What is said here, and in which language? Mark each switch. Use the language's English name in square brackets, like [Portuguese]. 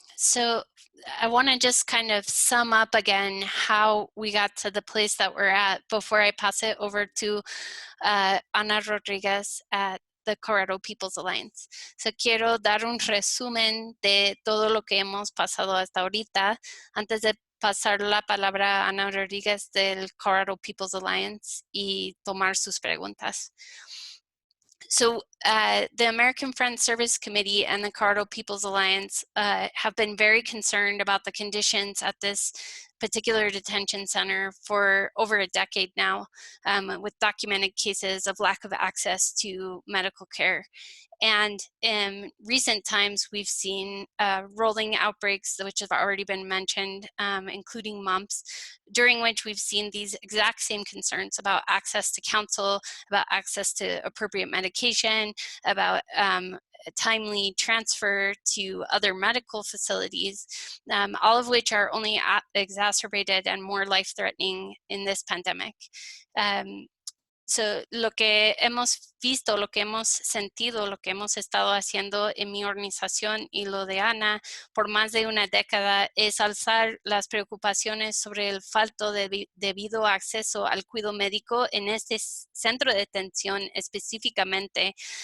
[English] So I want to just kind of sum up again how we got to the place that we're at before I pass it over to Ana Rodriguez at the Colorado People's Alliance. [Spanish] So quiero dar un resumen de todo lo que hemos pasado hasta ahorita antes de pasar la palabra a Ana Rodriguez del Colorado People's Alliance y tomar sus preguntas. [English] So the American Friends Service Committee and the Colorado People's Alliance have been very concerned about the conditions at this particular detention center for over a decade now, with documented cases of lack of access to medical care. And in recent times, we've seen rolling outbreaks, which have already been mentioned, including mumps, during which we've seen these exact same concerns about access to counsel, about access to appropriate medication, about timely transfer to other medical facilities, all of which are only exacerbated and more life-threatening in this pandemic. So [Spanish] lo que hemos visto, lo que hemos sentido, lo que hemos estado haciendo en mi organización y lo de Ana por más de una década es alzar las preocupaciones sobre el falto de debido acceso al cuidado médico en este centro de detención específicamente.